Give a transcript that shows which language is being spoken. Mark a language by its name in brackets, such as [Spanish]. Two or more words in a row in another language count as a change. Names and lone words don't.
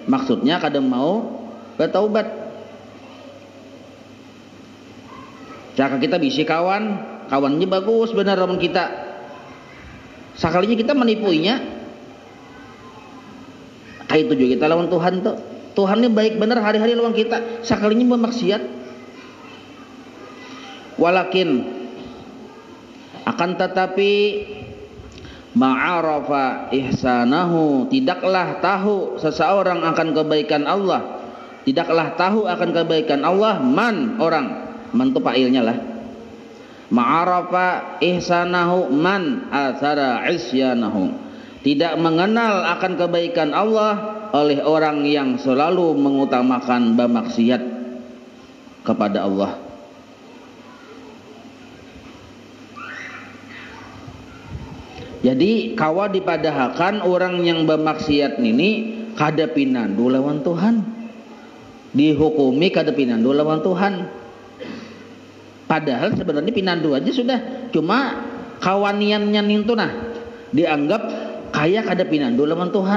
[Banjar] Maksudnya kadang mau bertaubat. Jika kita bisi kawannya bagus benar lawan kita. Sakalinya kita menipuinya, kayak itu juga kita lawan Tuhan tuh. Tuhan ini baik benar hari-hari lawan kita. Sakalinya bermaksiat. [Indonesian] Walakin akan tetapi [Arabic] ما عرف إحسانه, [Indonesian] tidaklah tahu seseorang akan kebaikan Allah. Tidaklah tahu akan kebaikan Allah man orang. Man itu fa'ilnya lah. [Arabic] ما عرف إحسانه من آثر عصيانه, [Indonesian] tidak mengenal akan kebaikan Allah oleh orang yang selalu mengutamakan bermaksiat kepada Allah. [Banjar] Jadi kawa dipadahakan orang yang bermaksiat ini kada pinandu lawan Tuhan, dihukumi kada pinandu lawan Tuhan. Padahal sebenarnya pinandu aja sudah, cuma kawaniannya nintu nah dianggap kaya kada pinandu lawan Tuhan.